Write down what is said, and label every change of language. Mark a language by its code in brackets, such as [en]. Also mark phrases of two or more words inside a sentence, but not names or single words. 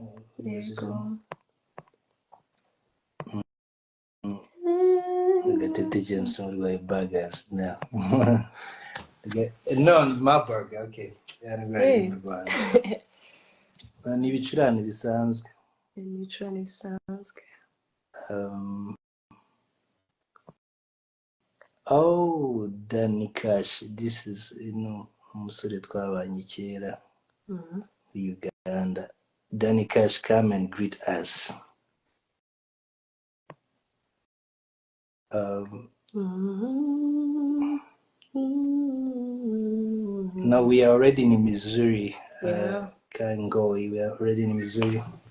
[rw] Gatete James urwaye [en] burgers now. No, my burger, [rw] okay. Yarwaye mu Rwanda. Ni ibicurane bisanzwe. [en] Oh, Danny Cash, this is, [rw] umusore twabanye kera muri Uganda. [en] Danny Cash, come and greet us. No, we are already in Missouri. Can't go. We are already in Missouri.